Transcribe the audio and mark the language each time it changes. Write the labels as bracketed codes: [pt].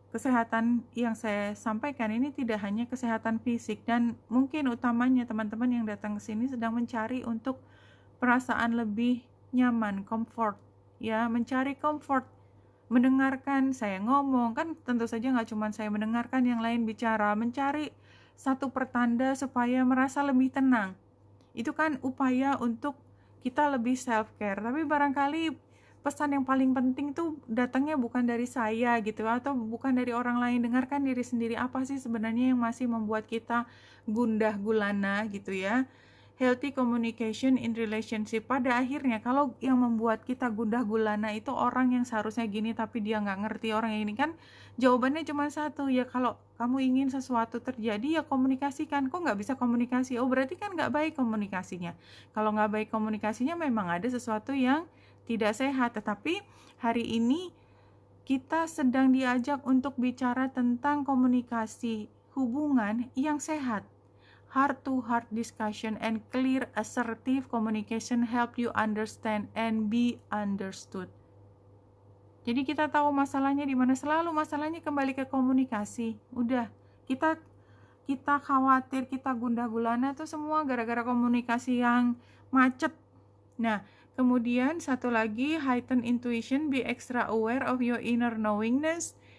[id] Kesehatan yang saya sampaikan ini tidak hanya kesehatan fisik, dan mungkin utamanya teman-teman yang datang ke sini sedang mencari untuk perasaan lebih nyaman, comfort, ya, mencari comfort, mendengarkan saya ngomong, kan tentu saja nggak cuma saya mendengarkan, yang lain bicara, mencari satu pertanda supaya merasa lebih tenang. Itu kan upaya untuk kita lebih self-care. Tapi barangkali pesan yang paling penting tuh datangnya bukan dari saya gitu, atau bukan dari orang lain. Dengarkan diri sendiri, apa sih sebenarnya yang masih membuat kita gundah gulana gitu ya. [en] Healthy communication in relationship. [id] Pada akhirnya kalau yang membuat kita gundah gulana itu orang yang seharusnya gini tapi dia nggak ngerti orang yang ini, kan jawabannya cuma satu, ya kalau kamu ingin sesuatu terjadi ya komunikasikan. Kok nggak bisa komunikasi? Oh berarti kan nggak baik komunikasinya. Kalau nggak baik komunikasinya memang ada sesuatu yang tidak sehat. Tetapi hari ini kita sedang diajak untuk bicara tentang komunikasi hubungan yang sehat. [en] Heart-to-heart discussion and clear assertive communication help you understand and be understood. [id] Jadi kita tahu masalahnya di mana, selalu masalahnya kembali ke komunikasi. Udah, kita khawatir, kita gundah gulana itu semua gara-gara komunikasi yang macet. Nah, kemudian satu lagi, [en] heighten intuition, be extra aware of your inner knowingness.